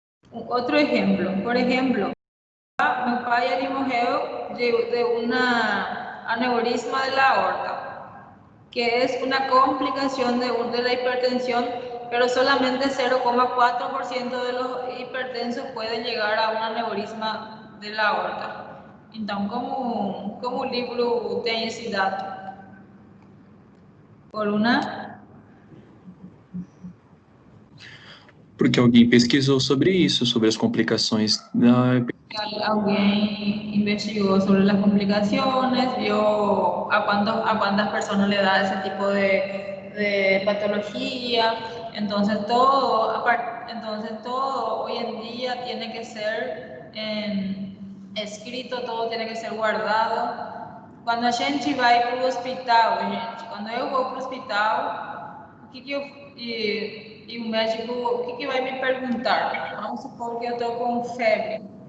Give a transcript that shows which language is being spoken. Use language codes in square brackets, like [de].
[es] Otro ejemplo, por ejemplo, mi padre morreu de una aneurisma de la aorta, que es una complicación de la hipertensión, pero solamente 0,4% de los hipertensos pueden llegar a un aneurisma de la aorta. [pt] Entonces, como o livro tem esse dado? [es] Por una... [pt] Porque alguém pesquisou sobre isso, sobre as complicações da... [es] Alguien investigó sobre las complicaciones, vio a cuántas personas le da ese tipo de patología. Entonces todo hoy en día tiene que ser escrito, todo tiene que ser guardado. [pt] Cuando a gente vai para o hospital, gente, quando eu vou para o hospital, e o médico, o que vai me perguntar? Vamos supor que eu estou com febre.